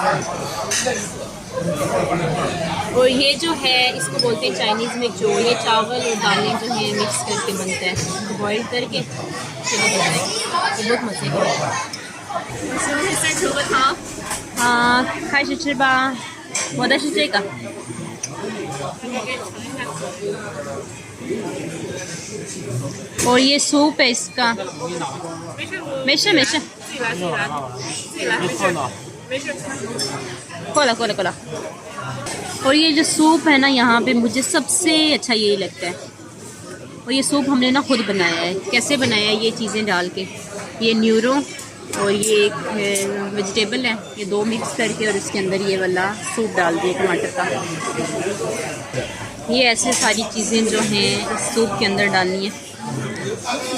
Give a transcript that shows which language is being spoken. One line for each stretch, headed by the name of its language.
Hindi: और ये जो है इसको बोलते हैं चाइनीज में जो ये चावल और दालें जो है मिक्स करके बनता है बॉईल करके चलो बनता है ये बहुत मजे का है
Chinese: 我是不是先求个汤？
Hindi: हाँ
Chinese: 开始吃吧我的是这个
Hindi: और ये सूप है इसका
Chinese: 没事，没事自己来，自己来，自己来，没事，没事。
Hindi: कोला और ये जो सूप है ना यहाँ पे मुझे सबसे अच्छा यही लगता है और ये सूप हमने ना खुद बनाया है कैसे बनाया है ये चीज़ें डाल के ये न्यूरो और ये एक वेजिटेबल है ये दो मिक्स करके और इसके अंदर ये वाला सूप डाल दिए टमाटर का ये ऐसे सारी चीज़ें जो हैं इस सूप के अंदर डालनी है